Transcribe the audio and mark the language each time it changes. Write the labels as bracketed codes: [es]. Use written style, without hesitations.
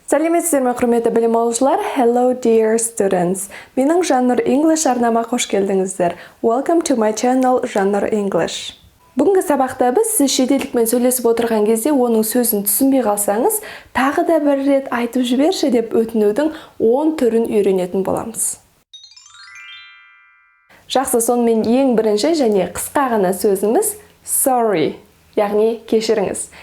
[kk] Сәлеметсіздер ме, құрметті білім алушылар? [en] Hello dear students. [kk] Менің Жаннұр English арнама қош келдіңіздер. [en] Welcome to my channel Жаннұр English. [kk] Бүгінгі сабақта біз сіз шетелдікпен сөйлесіп отырған кезде оның сөзін түсінбей қалсаңыз, тағы да бір рет айтып жіберші деп өтінудің 10 түрін үйренетін боламыз. Жақсы, сонымен ең бірінші және қысқа ғана сөзіміз sorry, яғни кешіріңіз.